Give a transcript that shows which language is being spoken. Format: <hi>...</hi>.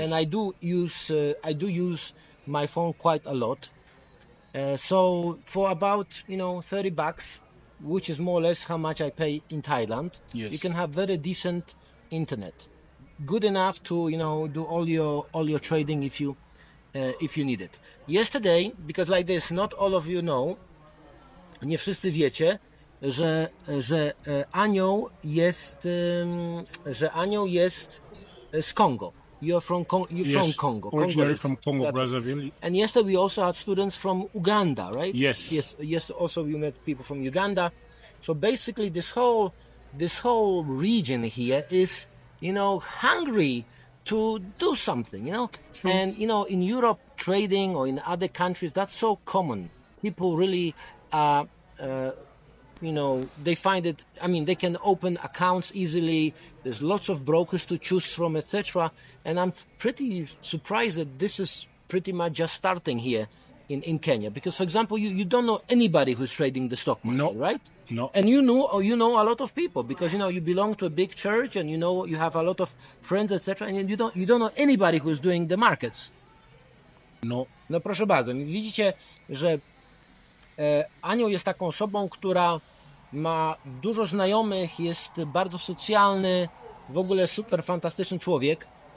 <en>and I do use my phone quite a lot. So for about $30, which is more or less how much I pay in Thailand, Yes. you can have very decent internet, good enough to do all your trading if you need it. Yesterday, because like this, not all of you know,</en> <pl>nie wszyscy wiecie, że Anioł jest z Congo.</pl> <en>You're from Congo. Originally Congolese. from Congo, That's it. Brazzaville. And yesterday we also had students from Uganda, right? Yes. Yes. Also, we met people from Uganda. So basically, this whole region here is, hungry to do something, And in Europe, trading, or in other countries, that's so common. People really are. They find it. I mean, they can open accounts easily. There's lots of brokers to choose from, etc. And I'm pretty surprised that this is pretty much just starting here in Kenya. Because, for example, you don't know anybody who's trading the stock market, right? No. And you know a lot of people because you belong to a big church and you have a lot of friends, etc. And you don't know anybody who's doing the markets. No.</en> <pl>No proszę bardzo, więc widzicie, że Anioł jest taką osobą, która ma dużo znajomych, jest bardzo socjalny, w ogóle super fantastyczny człowiek.</pl>